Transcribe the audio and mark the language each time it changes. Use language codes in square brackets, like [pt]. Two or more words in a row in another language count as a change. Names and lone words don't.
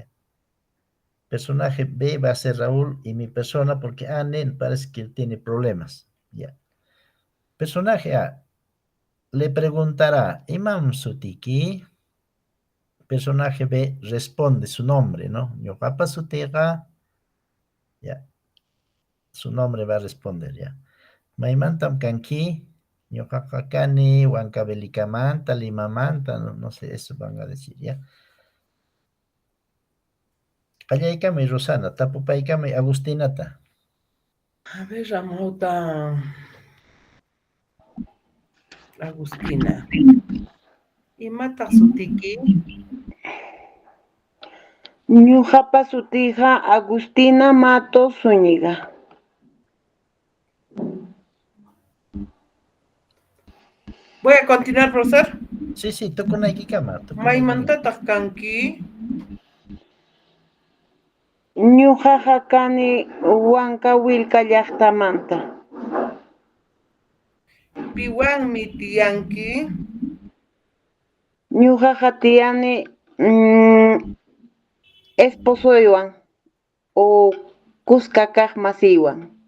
[es] Personaje B va a ser Raúl y mi persona porque Anne parece que tiene problemas. Ya. Personaje A le preguntará, [qu] Imam Sutiki. [es] Personaje B responde su nombre, ¿no? [qu] Ñuqapa sutiqa, [es] ya. Su nombre va a responder, ya. [qu] Maymantam kanki, ñuqaqa kani, Huancavelikamanta, Limamanta, [es] no sé, eso van a decir, ya. [qu] Qallaykami Rosana, tapupaykami Agustinata. [es] A ver, Amauta. Agustina. [qu] Imata sutiki. Ñuqapa sutiqa Agustina Matos Zúñiga. [es] Voy a continuar, profesor. Sí, [qu] tukunaykikama. Maymantataq kanki. Ñuqaqa kani Huancavelica llaqtamanta. Piwanmi tiyanki. Ñuqaqa tiyani esposoywan o kuska kaq masiywan.